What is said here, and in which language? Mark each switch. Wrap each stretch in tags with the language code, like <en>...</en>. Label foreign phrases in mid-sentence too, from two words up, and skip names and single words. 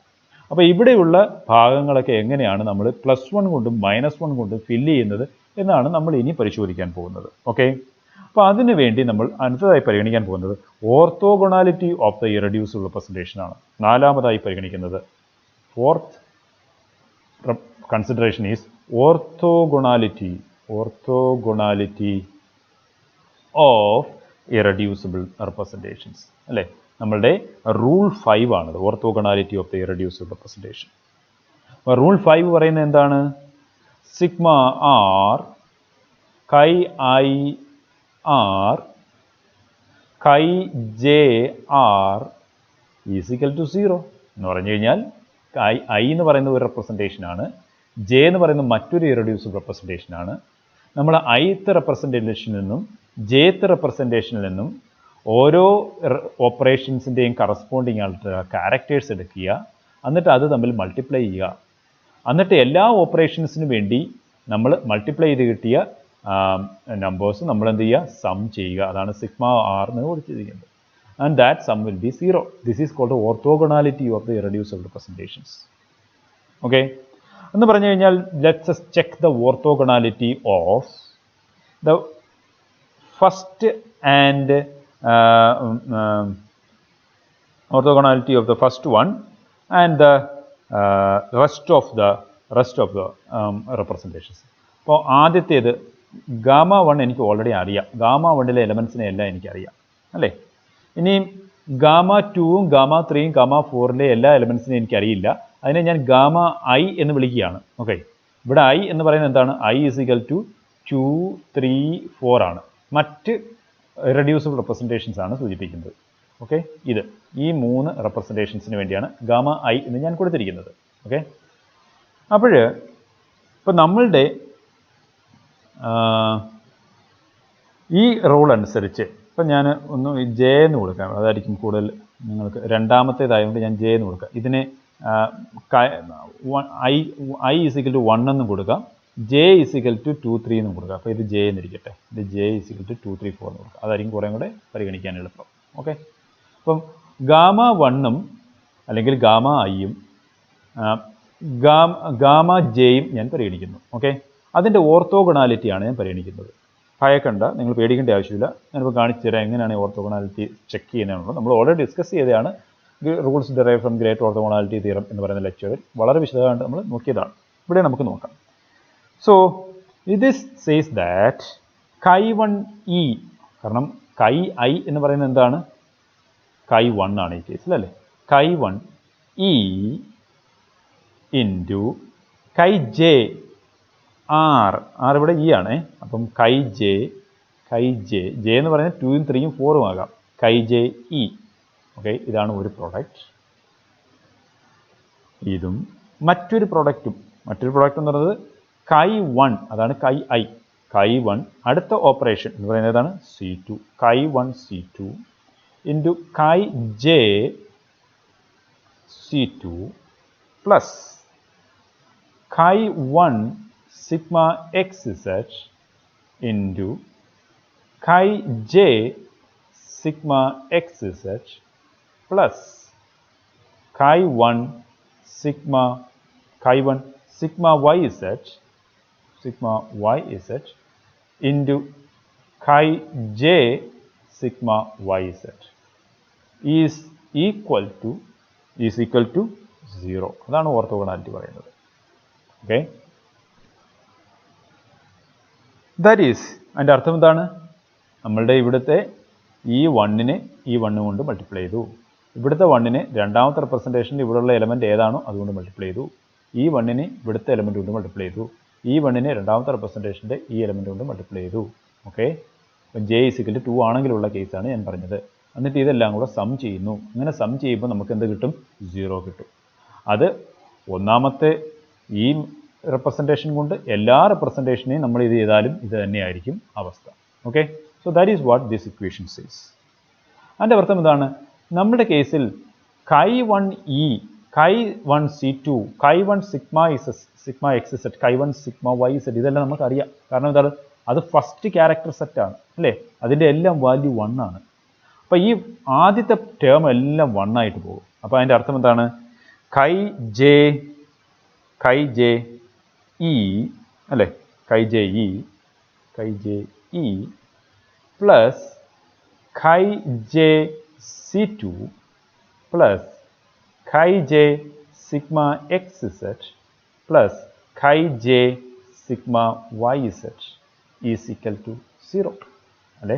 <ml>അപ്പോൾ ഇവിടെയുള്ള ഭാഗങ്ങളൊക്കെ എങ്ങനെയാണ് നമ്മൾ +1 കൊണ്ടും -1 കൊണ്ടും ഫില്ല് ചെയ്യുന്നത് എന്നാണ് നമ്മൾ ഇനി പരിശോധിക്കാൻ പോകുന്നത്. ഓക്കെ, അപ്പോൾ അതിനു വേണ്ടി നമ്മൾ അടുത്തതായി പരിഗണിക്കാൻ പോകുന്നത്</ml> <en>orthogonality of the irreducible representation</en> <ml>ആണ്. നാലാമതായി പരിഗണിക്കുന്നത്,</ml> <en>ഫോർത്ത് consideration is orthogonality of irreducible representations അല്ലേ.</en> <ml>നമ്മളുടെ റൂൾ 5 ആണത്,</ml> <en>orthogonality of the irreducible representation.</en> <ml>അപ്പോൾ റൂൾ 5 പറയുന്നത് എന്താണ്, സിഗ്മ ആർ chi r chi j r</ml> <en>is equal to</en> <ml>0 എന്ന് പറഞ്ഞു കഴിഞ്ഞാൽ I എന്ന് പറയുന്ന ഒരു റെപ്രസെൻറ്റേഷൻ ആണ്, ജെ എന്ന് പറയുന്ന മറ്റൊരു ഇറഡ്യൂസിബിൾ റെപ്രസെൻറ്റേഷൻ ആണ്. നമ്മൾ ith റെപ്രസെൻറ്റേഷനിൽ നിന്നും jth റെപ്രസെൻറ്റേഷനിൽ നിന്നും ഓരോ ഓപ്പറേഷൻസിൻ്റെയും കറസ്പോണ്ടിങ് ആയിട്ട് ക്യാരക്ടേഴ്സ് എടുക്കുക, എന്നിട്ട് അത് തമ്മിൽ മൾട്ടിപ്ലൈ ചെയ്യുക. എന്നിട്ട് എല്ലാ ഓപ്പറേഷൻസിന് വേണ്ടി നമ്മൾ മൾട്ടിപ്ലൈ ചെയ്ത് കിട്ടിയ നമ്പേഴ്സ് നമ്മൾ എന്ത് ചെയ്യുക, സം ചെയ്യുക. അതാണ് സിഗ്മ ആർ എന്ന് കൊടുത്തിരിക്കുന്നത്.</ml> <en>And that sum will be 0. This is called the orthogonality of the irreducible representations. Okay,</en> <ml>എന്ന് പറഞ്ഞു കഴിഞ്ഞാൽ</ml> <en>let's us check the orthogonality of the first and orthogonality of the first one and the rest of the representations.</en> <ml>അപ്പോൾ ആദ്യത്തേത് ഗാമ 1 എനിക്ക് ഓൾറെഡി അറിയാം, ഗാമ 1ലെ എലമെൻസിനെ എല്ലാം എനിക്കറിയാം അല്ലേ. ഇനി ഗാമ 2ഉം ഗാമ 3ഉം ഗാമ 4ലെ എല്ലാ എലമെൻസിനെയും എനിക്കറിയില്ല, അതിനെ ഞാൻ ഗാമ I എന്ന് വിളിക്കുകയാണ്. ഓക്കെ, ഇവിടെ I എന്ന് പറയുന്നത് എന്താണ്, I</ml> <en>is equal to</en> <ml>2 3 4 ആണ്. മറ്റ് ഇറഡ്യൂസിബിൾ റെപ്രസെൻറ്റേഷൻസ് ആണ് സൂചിപ്പിക്കുന്നത്. ഓക്കെ, ഇത് ഈ 3 റെപ്രസെൻറ്റേഷൻസിന് വേണ്ടിയാണ് ഗാമ I എന്ന് ഞാൻ കൊടുത്തിരിക്കുന്നത്. ഓക്കെ, അപ്പോൾ ഇപ്പോൾ നമ്മളുടെ ഈ റൂൾ അനുസരിച്ച് ഇപ്പം ഞാൻ ഒന്ന് ജെ എന്ന് കൊടുക്കാം, അതായിരിക്കും കൂടുതൽ നിങ്ങൾക്ക് രണ്ടാമത്തേതായതുകൊണ്ട് ഞാൻ ജെ എന്ന് കൊടുക്കാം. ഇതിനെ I</ml> <en>is equal to</en> <ml>1 എന്നും കൊടുക്കാം, ജെ</ml> <en>is equal to</en> <ml>2 3 എന്ന് കൊടുക്കുക. അപ്പോൾ ഇത് ജെ എന്നിരിക്കട്ടെ, ഇത് ജെ</ml> <en>is equal to</en> <ml>2 3 4 എന്ന് കൊടുക്കുക. അതായിരിക്കും കുറേ കൂടെ പരിഗണിക്കാൻ എളുപ്പം. ഓക്കെ, അപ്പം ഗാമ 1ഉം അല്ലെങ്കിൽ ഗാമ ഐയും ഗാമ ജെയും ഞാൻ പരിഗണിക്കുന്നു. ഓക്കെ, അതിൻ്റെ ഓർത്തോഗണാലിറ്റിയാണ് ഞാൻ പരിഗണിക്കുന്നത്. ഭയക്കണ്ട, നിങ്ങൾ പേടിക്കേണ്ട ആവശ്യമില്ല. ഞാനിപ്പോൾ കാണിച്ചു തരാം എങ്ങനെയാണ് ഓർത്തോഗണാലിറ്റി ചെക്ക് ചെയ്യുന്നതെന്നുള്ളത്. നമ്മൾ</ml> <en>already discuss</en> <ml>ചെയ്തതാണ്</ml> <en>rules derive from great orthogonality theorem</en> <ml>എന്ന് പറയുന്ന ലെക്ചറിൽ വളരെ വിശദമായിട്ട് നമ്മൾ നോക്കിയതാണ്. ഇവിടെ നമുക്ക് നോക്കാം.</ml> <en>so this says that</en> <ml>chi1e, കാരണം chi I എന്ന് പറയുന്നത് എന്താണ്? chi1 ആണ് ഈ കേസിൽ അല്ലേ. chi1e ഇൻറ്റു chi j r ഇവിടെ ഇ ആണ്. അപ്പം chi j എന്ന് പറയുന്നത് 2ഉം 3ഉം 4ഉം ആകാം. chi j e. ഓക്കെ, ഇതാണ് ഒരു പ്രോഡക്റ്റ്. ഇതും മറ്റൊരു പ്രോഡക്റ്റും എന്ന് പറയുന്നത് chi1, അതാണ് chi I. chi1 അടുത്ത ഓപ്പറേഷൻ എന്ന് പറയുന്നത് ഏതാണ്? C2. chi1 C2 ഇൻറ്റു chi j C2 പ്ലസ്</ml> <en>chi1 sigma xz into chi j sigma xz plus chi1 sigma yz into chi j sigma yz is equal to 0.</en> <ml>അതാണ് ഓർത്തോഗണാലിറ്റി പറയുന്നത്. ഓക്കെ,</ml> <en>that is,</en> <ml>അതിൻ്റെ അർത്ഥം എന്താണ്? നമ്മളുടെ ഇവിടുത്തെ ഈ 1നെ ഈ 1 കൊണ്ട് മൾട്ടിപ്ലൈ ചെയ്തു. ഇവിടുത്തെ 1നെ രണ്ടാമത്തെ റെപ്രസെൻറ്റേഷനിൽ ഇവിടെയുള്ള എലമെൻറ്റ് ഏതാണോ അതുകൊണ്ട് മൾട്ടിപ്ലൈ ചെയ്തു. ഈ 1നെ ഇവിടുത്തെ എലമെൻറ്റ് കൊണ്ട് മൾട്ടിപ്ലൈ ചെയ്തു. ഈ 1നെ രണ്ടാമത്തെ റെപ്രസെൻറ്റേഷൻ്റെ ഈ എലമെൻറ്റ് കൊണ്ട് മൾട്ടിപ്ലൈ ചെയ്തു. ഓക്കെ, അപ്പം ജെ ഇസിക്കൽ 2 ആണെങ്കിലുള്ള കേസാണ് ഞാൻ പറഞ്ഞത്. എന്നിട്ട് ഇതെല്ലാം കൂടെ സം ചെയ്യുന്നു. അങ്ങനെ സം ചെയ്യുമ്പോൾ നമുക്ക് എന്ത് കിട്ടും? 0 കിട്ടും. അത് ഒന്നാമത്തെ ഈ റെപ്രസെൻറ്റേഷൻ കൊണ്ട് എല്ലാ റെപ്രസെൻറ്റേഷനെയും നമ്മൾ ഇത് ചെയ്താലും ഇത് തന്നെയായിരിക്കും അവസ്ഥ. ഓക്കെ,</ml> <en>so that is what this equation says.</en> <ml>അതിൻ്റെ അർത്ഥം എന്താണ്? നമ്മുടെ കേസിൽ chi1e, chi1 C2, chi1 sigma xz, chi1 sigma yz ഇതെല്ലാം നമുക്കറിയാം. കാരണം എന്താണ്? അത്</ml> <en>first character set</en> <ml>അല്ലേ. അതിൻ്റെ എല്ലാം വാല്യൂ 1 ആണ്. അപ്പോൾ ഈ ആദ്യത്തെ ടേം എല്ലാം 1 ആയിട്ട് പോകും. അപ്പോൾ അതിൻ്റെ അർത്ഥം എന്താണ്? chi j e അല്ലേ, chi j e പ്ലസ് chi j C2 പ്ലസ് chi j sigma xz പ്ലസ് chi j sigma yz</ml> <en>is equal to</en> <ml>0 അല്ലേ.</ml>